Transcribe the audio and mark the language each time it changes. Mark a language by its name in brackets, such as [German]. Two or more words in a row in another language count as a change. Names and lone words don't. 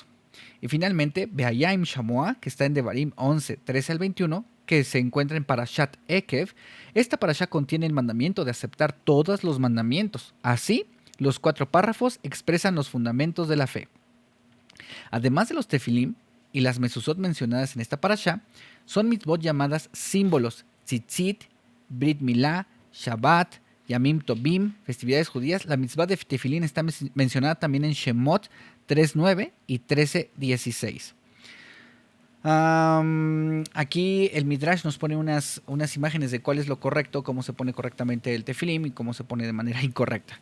[Spanish] Y finalmente, Be'ayim Shamoa, que está en Devarim 11, 13 al 21, que se encuentra en Parashat Ekev. Esta parasha contiene el mandamiento de aceptar todos los mandamientos. Así, los 4 párrafos expresan los fundamentos de la fe. Además de los tefilim y las mezuzot mencionadas en esta parasha, son mitzvot llamadas símbolos: [Hebrew] ציצית, ברית מילה, שבת, ימים טובים, [Spanish] festividades judías. La mitzvah de tefilín está mencionada también en Shemot 3.9 y 13.16. Aquí el Midrash nos pone unas imágenes de cuál es lo correcto, cómo se pone correctamente el tefilín y cómo se pone de manera incorrecta.